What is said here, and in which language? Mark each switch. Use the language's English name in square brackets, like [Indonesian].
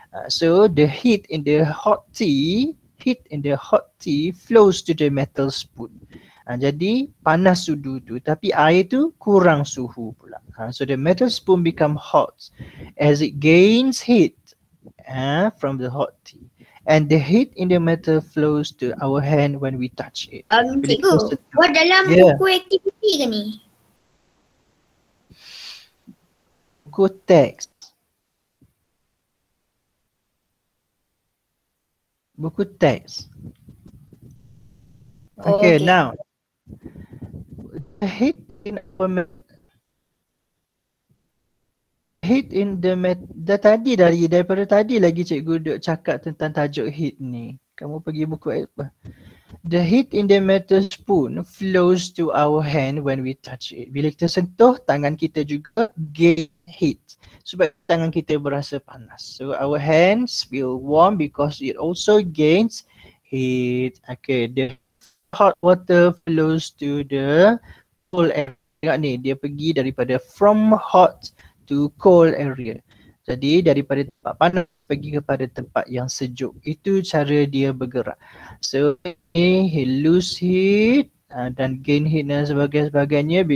[English] So the heat in the hot tea flows to the metal spoon. [Malay] Jadi panas sudu tu, tapi air tu kurang suhu pula. [English] So the metal spoon become hot as it gains heat from the hot tea, and the heat in the metal flows to our hand when we touch it. [Malay] Cikgu, buat dalam buku aktiviti ke ni? Buku teks. Buku teks. [English] Okay, now the heat in our [Malay] daripada tadi lagi cikgu duk cakap tentang tajuk heat ni. Kamu pergi buku apa? [English] The heat in the metal spoon flows to our hand when we touch it. [Malay] Bila kita sentuh, tangan kita juga [English] gain heat. [Malay] Sebab tangan kita berasa panas. [English] So our hands feel warm because it also gains heat. Okay, the hot water flows to the cold area. [Malay] Tengok ni, dia pergi daripada [English] from hot to cold area. [Malay] Jadi daripada tempat panas pergi kepada tempat yang sejuk. Itu cara dia bergerak. [English] So he lose heat dan gain heat [Malay] dan sebagainya.